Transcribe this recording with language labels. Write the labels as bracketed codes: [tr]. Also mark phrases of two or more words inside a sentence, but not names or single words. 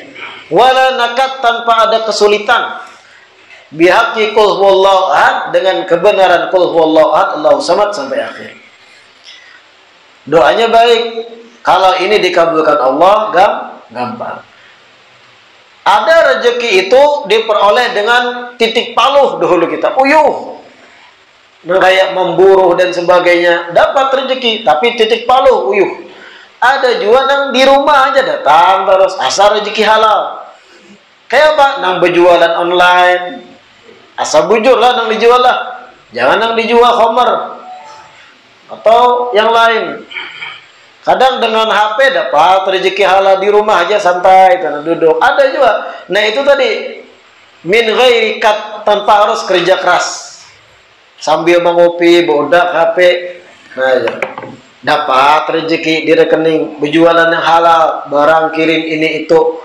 [ar] ولا نكد, [id] tanpa ada kesulitan. [ar] بحق قل هو الله أحد, [id] dengan kebenaran [ar] قل هو الله أحد الله الصمد [id] sampai akhir. Doanya baik. Kalau ini dikabulkan Allah, gampang. [bjn] Ada rezeki itu diperoleh dengan titik paluh dahulu kita. Uyuh. [id] Kayak memburu dan sebagainya. [bjn] Dapat rezeki, tapi titik paluh, uyuh. Ada juga yang di rumah aja datang terus. Asal rezeki halal. Kayak apa? Nang berjualan online. Asal bujur lah nang dijual lah. Jangan nang dijual homer. [id] Atau yang lain. Kadang dengan HP dapat rezeki halal di rumah aja santai, duduk. Ada juga. Nah itu tadi [ar] من غير كد, [id] tanpa harus kerja keras. [bjn] Sambil mengopi, bodak HP, nah dapat rezeki di rekening, berjualan yang halal, barang kirim ini itu.